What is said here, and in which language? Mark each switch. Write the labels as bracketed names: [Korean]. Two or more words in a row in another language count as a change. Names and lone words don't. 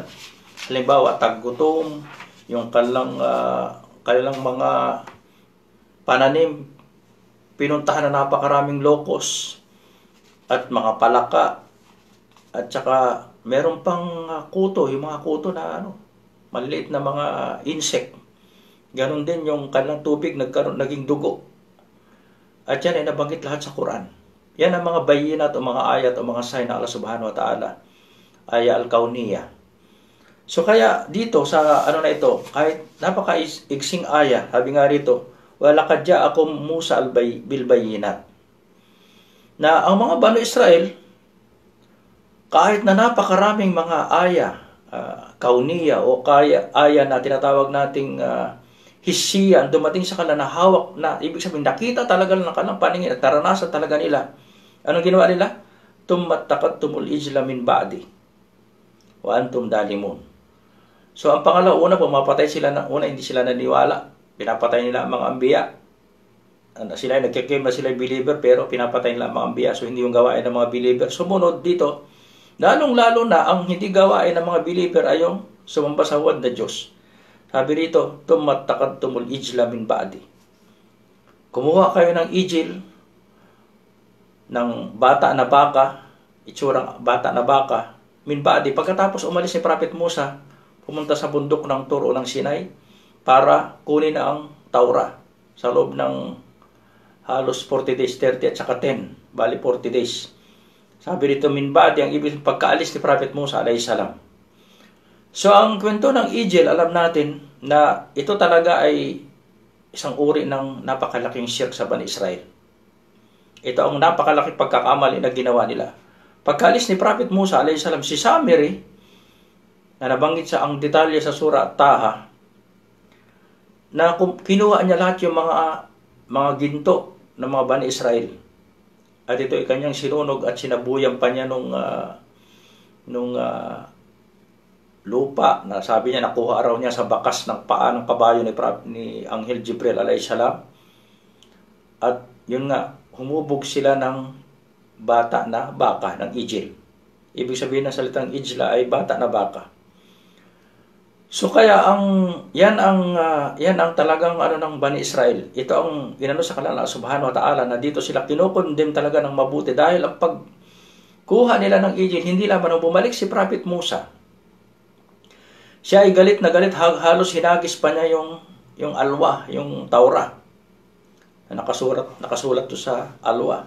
[Filipino] Halimbawa, taggutom, yung kanilang mga pananim, pinuntahan na napakaraming lokos, at mga palaka, at saka meron pang kuto, yung mga kuto na maliliit na mga insect. Ganon din yung kanilang tubig naging dugo. At yan ay nabanggit lahat sa Quran. Yan ang mga bayinat o mga ayat o mga sign na Allah [Arabic] سبحانه وتعالى [Filipino] ay al-kawniyah. So kaya dito sa ano na ito, kahit napaka-igsing aya, sabi nga rito, [Arabic] ولقد جاءكم موسى بالبينات. [Filipino] Na ang mga Banu Israel, kahit na napakaraming mga aya, kauniya o aya na tinatawag nating hisiya, dumating sa kanila na hawak na, ibig sabihin, nakita talaga ng kanilang paningin at naranasan talaga nila. Anong ginawa nila? [Arabic] ثم اتخذتم العجل من بعد وأنتم ظالمون. [Filipino] So ang pangalawa, una, pumapatay sila ng una, hindi sila naniwala. Pinapatay nila ang mga ambiya. Sila ay nagkiklaim na sila believer, pero pinapatay nila ang mga ambiya. So hindi yung gawain ng mga believer. Sumunod dito, lalong-lalo na ang hindi gawain ng mga believer ay yung sumamba sa huwad na Diyos. Sabi rito, [Arabic] ثم اتخذتم العجل من بعد. [Filipino] Kumuha kayo ng ijil, ng bata na baka, itsurang bata na baka, [Arabic] من بعد. [Filipino] Pagkatapos umalis si Prophet Musa, pumunta sa bundok ng Tur o ng Sinai para kunin ang Taura sa loob ng halos 40 days, 30 at saka 10, bali 40 days. Sabi rito, [Arabic] من بعد, [Filipino] ang ibig pagkaalis ni Prophet Musa [Arabic] عليه السلام. [Filipino] So ang kwento ng Ijil, alam natin na ito talaga ay isang uri ng napakalaking shirk sa Bani Israel. Ito ang napakalaking pagkakamali na ginawa nila. Pagkaalis ni Prophet Musa [Arabic] عليه السلام, [Filipino] si Samiri, na nabanggit sa ang detalye sa surah Taha, na kinuha niya lahat yung mga ginto ng mga Bani Israel. At ito ay kanyang sinunog at sinabuyan pa niya nung lupa na sabi niya nakuha raw niya sa bakas ng paa ng kabayo ni Anghel Jibril [Arabic] عليه السلام. [Filipino] At yun nga, humubog sila ng bata na baka, ng ijil. Ibig sabihin ng salitang ijla ay bata na baka. So kaya yan ang talagang ng Bani Israel. Ito ang ginano sa kanila [Arabic] سبحانه وتعالى, [Filipino] na dito sila kinukondem talaga ng mabuti dahil ang pagkuha nila ng ijil, hindi lamang bumalik si Prophet Musa. Siya ay galit na galit, halos hinagis pa niya yung alwa, yung Taura. Na nakasulat to sa alwa.